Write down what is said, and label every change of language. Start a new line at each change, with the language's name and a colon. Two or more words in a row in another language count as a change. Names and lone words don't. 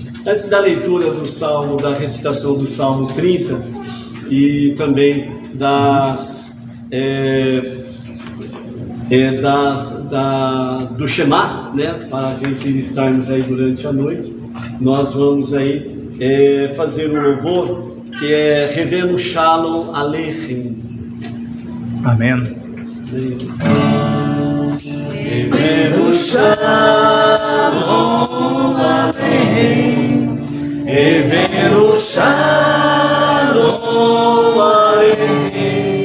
Portuguese: Antes da leitura do Salmo, da recitação do Salmo 30 e também do Shema, né, para a gente estarmos aí durante a noite, nós vamos aí fazer um louvor que é Revenu Shalom Aleichem. Amém.
Hebrew: הבאנו שלום עליכם. הבאנו שלום עליכם.